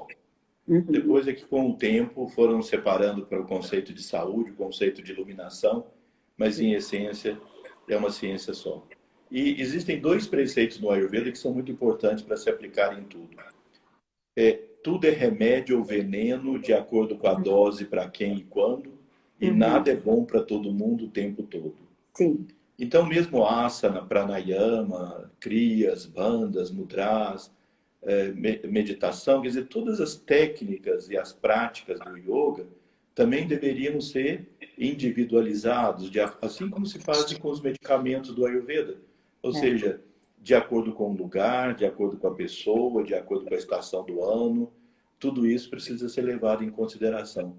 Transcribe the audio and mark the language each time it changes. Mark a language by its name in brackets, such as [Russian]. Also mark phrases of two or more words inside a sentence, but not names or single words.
[Portuguese] Depois é que, com o tempo, foram separando para o conceito de saúde, o conceito de iluminação, mas, em essência, é uma ciência só. E existem 2 preceitos no Ayurveda que são muito importantes para se aplicar em tudo. Tudo é remédio ou veneno de acordo com a dose, para quem e quando, e nada é bom para todo mundo o tempo todo. Sim. Então, mesmo [Sanskrit] asana, pranayama, kriyas, bandhas, [Portuguese] mudras, meditação, quer dizer, todas as técnicas e as práticas do yoga também deveriam ser individualizados, assim como se faz com os medicamentos do Ayurveda. Ou seja, de acordo com o lugar, de acordo com a pessoa, de acordo com a estação do ano, tudo isso precisa ser levado em consideração.